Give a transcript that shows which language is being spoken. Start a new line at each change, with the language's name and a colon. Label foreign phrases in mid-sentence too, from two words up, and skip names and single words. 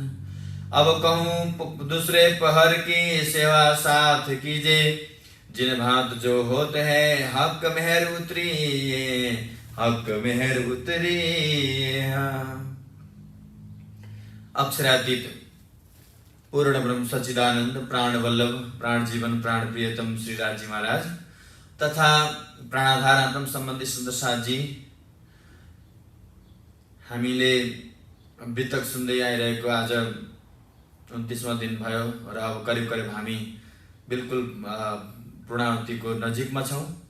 Hindi: अब कहूँ दूसरे पहर की सेवा साथ कीजे, जिन भांत जो होते हैं हक मेहर उतरी, हक मेहर उतरी।
Nepali: अक्षरातीत पूर्ण ब्रह्म सच्चिदानंद प्राण वल्लभ प्राण जीवन प्राण प्रियतम श्री राजी महाराज तथा प्राणाधारात्म सम्बन्धी सुन्दर साथजी, हामीले बितक सुन्दै आइरहेको आज 29वां दिन भयो र अब करिब करिब हामी बिल्कुल पूर्णाहुतिको नजिकमा छौँ।